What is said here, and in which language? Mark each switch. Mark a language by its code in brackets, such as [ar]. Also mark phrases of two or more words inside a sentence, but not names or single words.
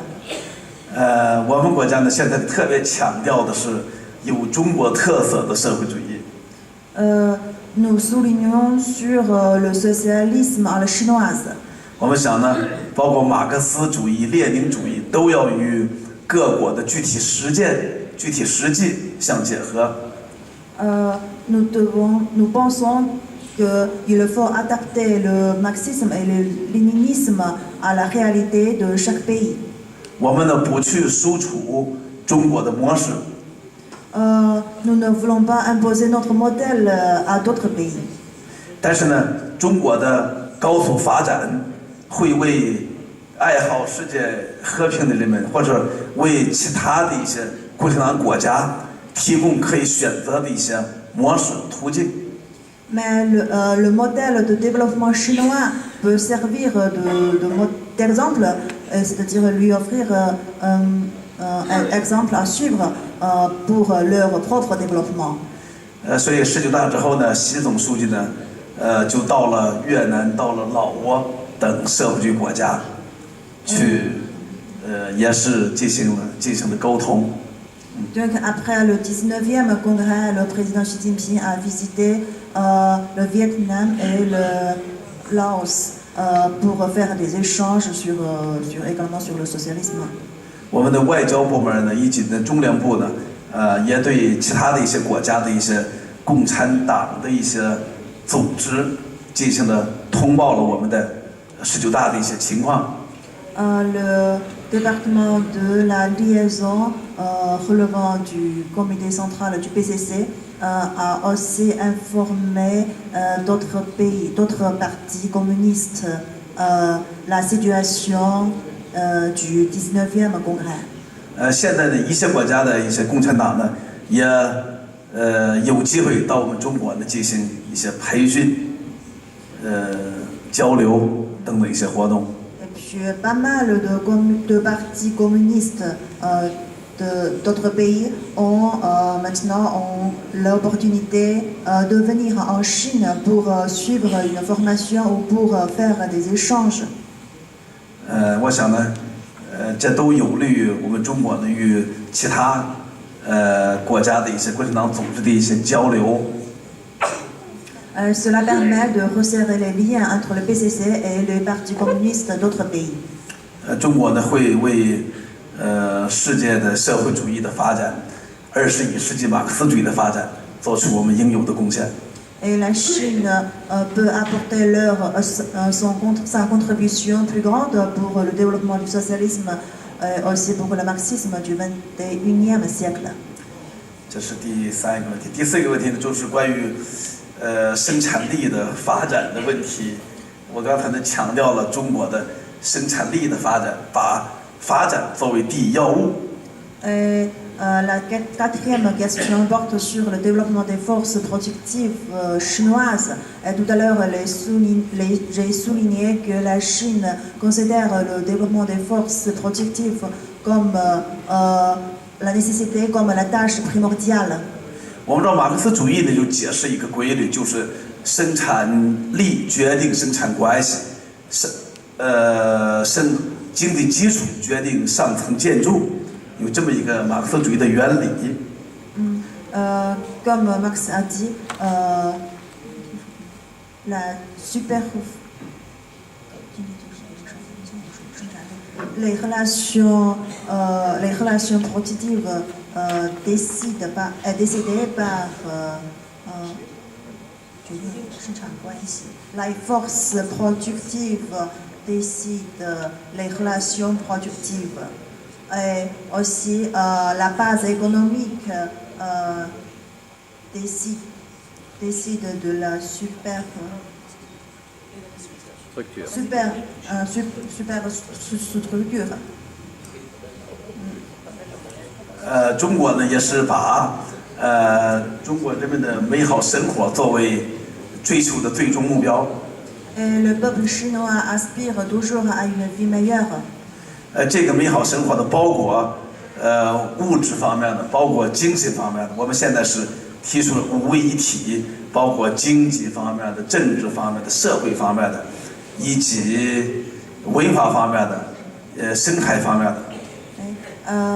[zh] 我们国家呢，现在特别强调的是有中国特色的社会主义。 [fr] Nous soulignons sur le socialisme à la chinoise. [zh] 我们想呢，包括马克思主义、列宁主义，都要与各国的具体实践具体实际相结合。 [fr] Nous pensons qu'il faut adapter le marxisme et le léninisme à la réalité de chaque pays. [zh] 我们呢不去输出中国的模式， [fr] Nous ne voulons pas imposer notre modèle à d'autres pays. [zh] 但是呢，中国的高速发展会为爱好世界和平的人们，或者为其他的一些共产党国家提供可以选择的一些模式途径。 [fr] Mais le modèle de développement chinois peut servir d'exemple, c'est-à-dire lui offrir un exemple à suivre pour leur propre développement. [zh] 所以19大之后呢，习总书记呢，就到了越南、到了老挝等社会主义国家，去，也是进行了沟通。 [fr] Donc après le 19e congrès, le président Xi Jinping a visité le Vietnam et le Laos pour faire des échanges également sur le socialisme. [zh] 我们的外交部门呢，以及呢中联部呢，也对其他的一些国家的一些共产党的一些组织进行了通报了我们的19大的一些情况。 [fr] Le département de la liaison relevant du comité central du PCC a aussi informé d'autres pays, d'autres partis communistes la situation du 19e congrès. [zh] 现在的一些国家的一些共产党呢，也有机会到我们中国呢进行一些培训、交流等等一些活动。 [fr] Et puis pas mal de partis communistes d'autres pays ont maintenant l'opportunité de venir en Chine pour suivre une formation ou pour faire des échanges. [zh] 我想呢，这都有利于我们中国呢与其他国家的一些共产党组织的一些交流。 [fr] Cela permet de resserrer les liens entre le PCC et les partis communistes d'autres pays. [zh] 中国呢会为世界的社会主义的发展，21世纪马克思主义的发展做出我们应有的贡献。 [fr] Et la Chine peut apporter sa contribution plus grande pour le développement du socialisme et aussi pour le marxisme du 21e siècle. [zh] 这是第3个问题。第4个问题呢，就是关于生产力的发展的问题。我刚才呢强调了中国的生产力的发展，把发展作为第一要务。 [fr] Et la quatrième question porte sur le développement des forces productives chinoises. Et tout à l'heure, j'ai souligné que la Chine considère le développement des forces productives comme la nécessité, comme la tâche primordiale. [zh] 我们知道马克思主义呢就解释一个规律，就是生产力决定生产关系，经济基础决定上层建筑。有这么一个马克思主义的原理。 [fr] Comme Marx a dit, les relations productives décidées par les forces productives décident les relations productives. Et aussi la base économique décide de la superstructure. [zh] 中国呢也是把中国人民的美好生活作为追求的最终目标。 [fr] Et le peuple chinois aspire toujours à une vie meilleure. [zh] 这个美好生活的包括物质方面的，包括精神方面的。我们现在是提出了5位一体，包括经济方面的、政治方面的、社会方面的，以及文化方面的、生态方面的。